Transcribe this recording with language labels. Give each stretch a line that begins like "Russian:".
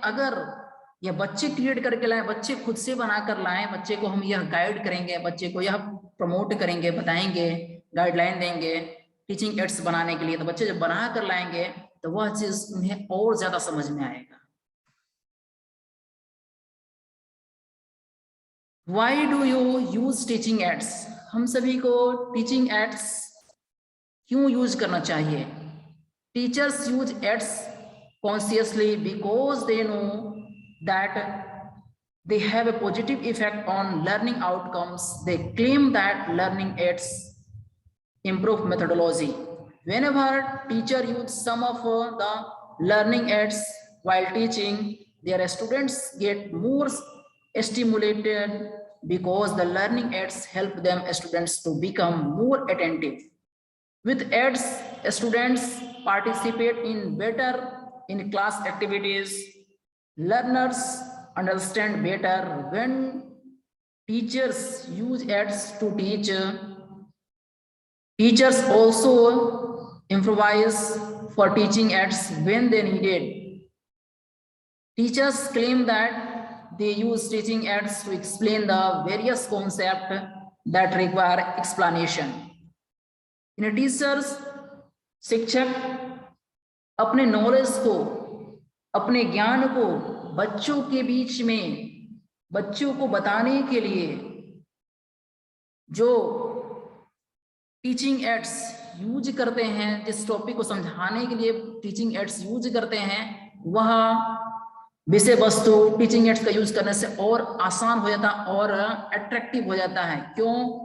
Hindi: अगर यह बच्चे क्रिएट करके लाएं, बच्चे खुद से बनाकर लाएं, बच्चे को हम यह गाइड करेंगे, बच्चे को यह प्रमोट करेंगे, बताएंगे, गाइडलाइन देंगे टीचिंग एड्स बनाने के लिए, तो बच्चे जब बना कर लाएंगे तो वह चीज उन्हें और ज्यादा समझ में आएगा।
English: Why do you use teaching aids?
Hindi: हम सभी को टीचिंग एड्स क्यों यूज करना चाहिए?
English: Teachers use aids consciously because they know that they have a positive effect on learning outcomes. They claim that learning aids improve methodology. Whenever teacher use some of the learning aids while teaching, their students get more stimulated because the learning aids help them students to become more attentive. With aids, students participate in better in class activities. Learners understand better when teachers use aids to teach. Teachers also improvise for teaching aids when they needed. Teachers claim that they use teaching aids to explain the various concepts that require explanation. In teachers,
Hindi: शिक्षक अपने knowledge को, अपने ज्ञान को बच्चों के बीच में, बच्चों को बताने के लिए जो टीचिंग एड्स यूज करते हैं, जिस टॉपिक को समझाने के लिए टीचिंग एड्स यूज करते हैं, वह विषय वस्तु टीचिंग एड्स का यूज करने से और आसान हो जाता है और अट्रैक्टिव हो जाता है। क्यों?